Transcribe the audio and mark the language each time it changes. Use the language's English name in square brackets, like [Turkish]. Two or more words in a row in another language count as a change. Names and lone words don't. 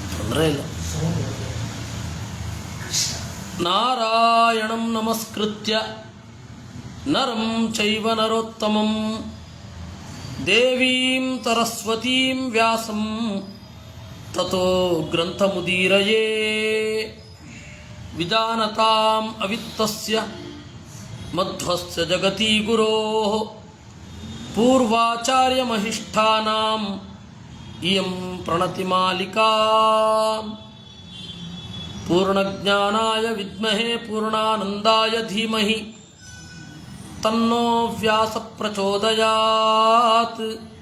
[Kannada] ತೊಂದರೆ ಇಲ್ಲ. [Sanskrit] ನಾರಾಯಣಂ ನಮಸ್ಕೃತ್ಯ ನರಂ ಚೈವ ನರೋತ್ತಮಂ ದೇವೀಂ ಸರಸ್ವತೀಂ ವ್ಯಾಸಂ ತತೋ ಗ್ರಂಥಮುದೀರಯೇ ವಿಜಾನತಾಂ ಅವಿತ್ತಸ್ಯ ಮಧ್ವಸ್ಯ ಜಗತಿ ಗುರೋಃ ಪೂರ್ವಾಚಾರ್ಯಮಹಿಷ್ಠಾನಾಂ ಇಯಂ ಪ್ರಣತಿಮಾಲಿಕಾ ಪೂರ್ಣಜ್ಞಾನಾಯ ವಿದ್ಮಹೇ ಪೂರ್ಣಾನಂದಾಯ ಧೀಮಹಿ ತನ್ನೋ ವ್ಯಾಸ ಪ್ರಚೋದಯಾತ್.